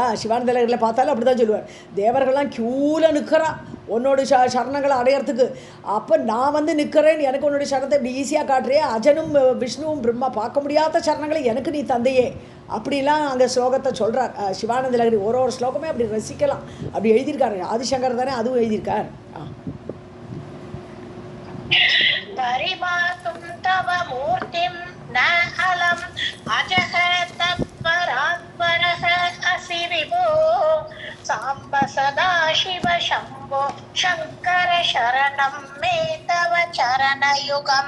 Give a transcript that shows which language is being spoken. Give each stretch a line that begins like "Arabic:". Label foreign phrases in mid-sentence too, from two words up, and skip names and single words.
Tamil: சிவானந்தலகரில் பார்த்தாலும் அப்படி தான் சொல்லுவார், தேவர்கள்லாம் க்யூவில் நிற்கிறா உன்னோட சரணங்களை அடையிறதுக்கு. அப்போ நான் வந்து நிற்கிறேன், எனக்கு உன்னுடைய சரணத்தை இப்படி ஈஸியாக காட்டுறே, அஜனும் விஷ்ணுவும் பிரம்மா பார்க்க முடியாத சரணங்களை எனக்கு நீ தந்தையே, அப்படிலாம் அங்கே ஸ்லோகத்தை சொல்கிறார் சிவானந்தலகரி. ஒரு ஸ்லோகமே அப்படி ரசிக்கலாம், அப்படி எழுதியிருக்காரு. ஆதிசங்கர் தானே அதுவும் எழுதியிருக்கார்.
Sanskrit: परिमातुं तव मूर्तिं न अलम् अजः तत्परात्परः असि विभो साम्ब सदा शिव शम्भो शङ्कर शरणं मे तव चरणयुगम्.